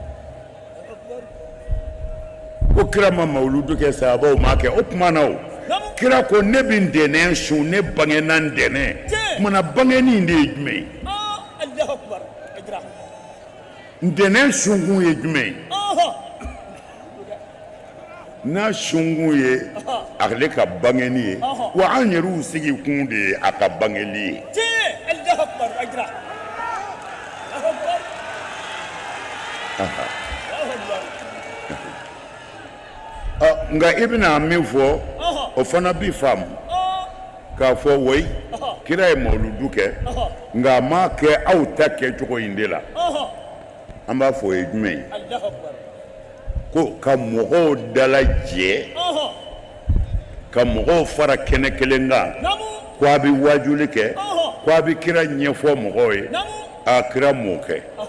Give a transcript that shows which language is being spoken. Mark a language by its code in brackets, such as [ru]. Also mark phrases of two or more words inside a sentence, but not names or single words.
[bm] Ko kira ma mawuludu kɛ sahabaw m'a kɛ, o tuma na kira ko ne bi dɛnɛ su ne bangena dɛnɛ mana bangeni de ye jumɛn [ar] الله أكبر أجرا [bm] dɛnɛ sunkun ye jumɛn n'a sunkun ye ale ka bangeni ye wa an yɛrɛw sigi kun de ye a ka bangeli ye [ar] الله أكبر أجرا الله أكبر [bm] nka i bɛna min fɔ o fana bi faamu k'a fɔ wai kira ye mawuludu kɛ nka a ma kɛ aw ta kɛcogo in de la an b'a fɔ o ye jumɛn ye [ar] الله أكبر [bm] ko ka mɔgɔw dalajɛ ka mɔgɔw fara kɛnɛ kelen kan ko a bɛ wajuli kɛ ko a bɛ kira ɲɛfɔ mɔgɔw ye a kira m'o kɛ